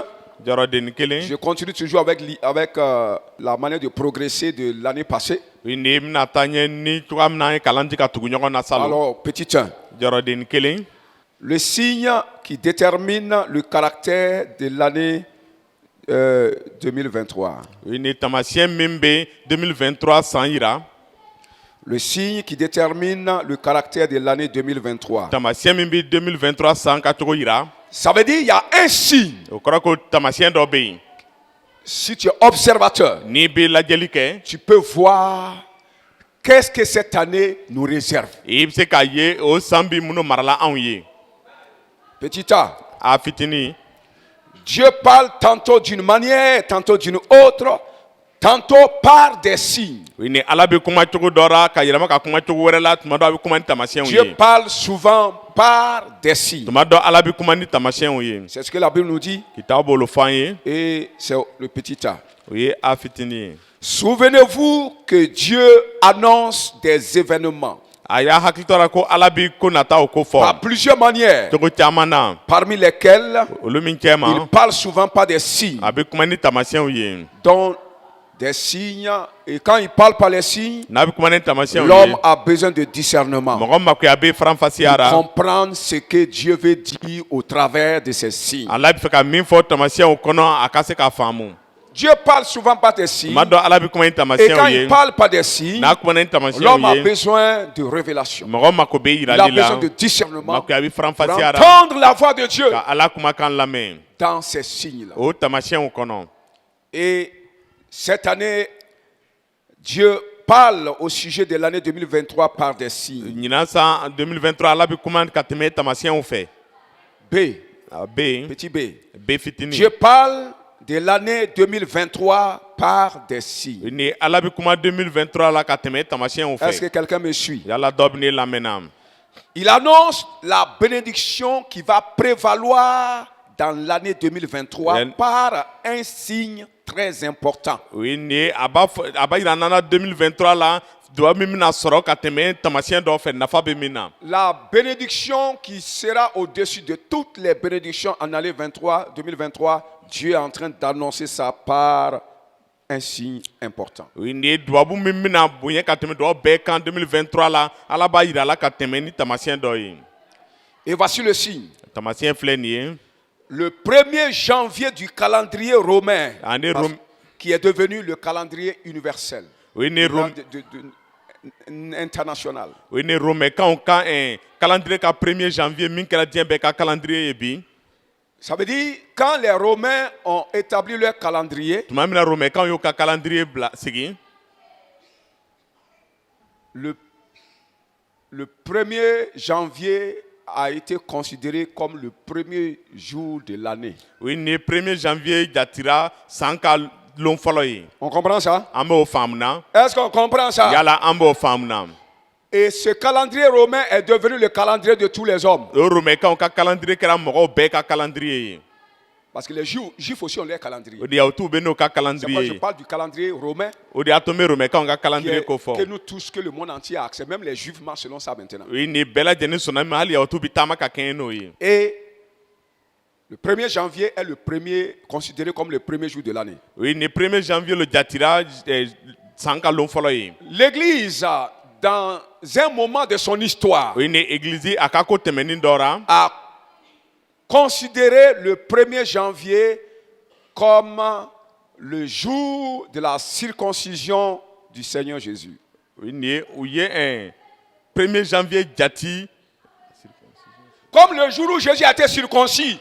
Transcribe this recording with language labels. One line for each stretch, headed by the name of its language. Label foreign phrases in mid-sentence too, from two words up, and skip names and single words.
Bambara: jɔrɔdenni kelen
French: Je continue toujours avec la manière de progresser de l'année passée.
Bambara: o ye nin bɛna taa ɲɛ ni cogoya min na an ye kalan di ka tugu ɲɔgɔn na salon
French: Alors, petit 1.
Bambara: jɔrɔdenni kelen
French: Le signe qui détermine le caractère de l'année 2023.
Bambara: o ye nin taamasiyɛn min bɛ 2023 san yira
French: Le signe qui détermine le caractère de l'année 2023.
Bambara: taamasiyɛn min bɛ 2023 san ka cogo yira
French: Ça veut dire qu'il y a un signe.
Bambara: o kɔrɔ ko taamasiyɛn dɔ bɛ yen
French: Si tu es observateur,
Bambara: n'i bɛ lajɛli kɛ
French: tu peux voir qu'est-ce que cette année nous réserve.
Bambara: i bɛ se k'a ye o san bi minnu marala anw ye
French: Petit A,
Bambara: a fitinin
French: Dieu parle tantôt d'une manière, tantôt d'une autre, tantôt par des signes.
Bambara: o ye ni ala bɛ kuma cogo dɔ la ka yɛlɛma ka kuma cogo wɛrɛ la tuma dɔ a bɛ kuma ni taamasiyɛnw
French: Dieu
Bambara: ye
French: parle souvent par des signes.
Bambara: tuma dɔ ala bɛ kuma ni taamasiyɛnw ye
French: C'est ce que la Bible nous dit
Bambara: kitabu b'o fɔ an ye
French: et c'est le petit A.
Bambara: o ye a fitinin ye
French: Souvenez-vous que Dieu annonce des événements
Bambara: a y'a hakili to la ko ala bɛ ko nataw ko
French: par
Bambara: fɔ
French: plusieurs manières,
Bambara: cogo caman na
French: parmi lesquelles
Bambara: olu min cɛ ma
French: il parle souvent par des signes,
Bambara: a bɛ kuma ni taamasiyɛnw ye
French: dont des signes. Et quand il parle par les signes,
Bambara: n'a bɛ kuma ni taamasiyɛnw
French: l'homme
Bambara: ye
French: a besoin de discernement.
Bambara: mɔgɔ makoya bɛ faranfasiya la
French: Comprendre ce que Dieu veut dire au travers de ces signes.
Bambara: ala bɛ fɛ ka min fɔ taamasiyɛnw kɔnɔ a ka se k'a faamu
French: Dieu parle souvent par des signes.
Bambara: tuma dɔ ala bɛ kuma ni
French: Et quand
Bambara: taamasiyɛnw ye
French: il parle par des signes,
Bambara: n'a kuma ni
French: l'homme a
Bambara: taamasiyɛnw ye
French: besoin de révélation.
Bambara: mɔgɔ mako bɛ
French: Il a
Bambara: yirali
French: besoin
Bambara: la
French: de discernement
Bambara: makoya bɛ
French: pour
Bambara: faranfasiya la
French: entendre la voix de Dieu
Bambara: ka ala kumakan lamɛn
French: dans ces signes-là.
Bambara: o taamasiyɛnw kɔnɔ
French: Et cette année, Dieu parle au sujet de l'année 2023 par des signes.
Bambara: ɲinan san 2023 ala bɛ kuma ka tɛmɛ taamasiyɛnw fɛ
French: B,
Bambara: a bɛ yen
French: petit B.
Bambara: b fitinin
French: Dieu parle de l'année 2023 par des signes.
Bambara: ni ala bɛ kuma 2023 la ka tɛmɛ taamasiyɛnw
French: Est-ce que
Bambara: fɛ
French: quelqu'un me suit?
Bambara: yala dɔ bɛ ne lamɛnna
French: Il annonce la bénédiction qui va prévaloir dans l'année 2023 Len- par un signe très important.
Bambara: o ye nin ye a b'a yira an na 2023 la duwawu min bɛna sɔrɔ ka tɛmɛ taamasiyɛn dɔw fɛ nafa bɛ min na
French: La bénédiction qui sera au-dessus de toutes les bénédictions en année 2023, Dieu est en train d'annoncer ça par un signe important.
Bambara: o ye nin ye duwawu min bɛna bonya ka tɛmɛ duwawu bɛɛ kan 2023 la ala b'a yira a la ka tɛmɛ ni taamasiyɛn dɔ ye
French: Et voici le signe.
Bambara: taamasiyɛn filɛ nin ye
French: Le 1er janvier du calendrier romain, Année parce- Rome- qui est devenu le calendrier universel,
Bambara: o ye nin Rome-
French: international.
Bambara: o ye nin romɛkanw ka calendrier ka 1er janvier min kɛra diɲɛ bɛɛ ka calendrier ye bi
French: Ça veut dire, quand les Romains ont établi leur calendrier,
Bambara: tuma min na romɛkanw y'u ka calendrier bila sigi
French: le 1er janvier a été considéré comme le premier jour de l'année.
Bambara: o ye nin ye 1er janvier jatira san ka lon fɔlɔ ye
French: On comprend ça?
Bambara: an b'o faamu na
French: Est-ce qu'on comprend ça?
Bambara: yala an b'o faamu na
French: Et ce calendrier romain est devenu le calendrier de tous les hommes.
Bambara: o romɛkanw ka calendrier kɛra mɔgɔw bɛɛ ka calendrier ye
French: Parce que les Juifs aussi ont leur calendrier.
Bambara: o de y'a t'u bɛ n'o ka
French: C'est pourquoi calendrier je
Bambara: ye
French: parle du calendrier romain
Bambara: o de y'a to n bɛ romɛkanw ka
French: qui calendrier est-
Bambara: ko
French: que
Bambara: fɔ
French: nous tous, que le monde entier a accès. Même les Juifs marchent selon ça maintenant.
Bambara: o ye nin bɛɛ lajɛlen sɔnna min ma hali y'a t'u bɛ taama ka kɛɲɛ n'o ye
French: Et le 1er janvier est le premier, considéré comme le premier jour de l'année.
Bambara: o ye nin 1er janvier lo jatira san ka lon fɔlɔ ye
French: L'Église, dans un moment de son histoire,
Bambara: o ye nin église a ka ko tɛmɛnin dɔ la
French: a considéré le 1er janvier comme le jour de la circoncision du Seigneur Jésus.
Bambara: o ye nin ye u ye 1er janvier jati
French: Comme le jour où Jésus a été circoncis.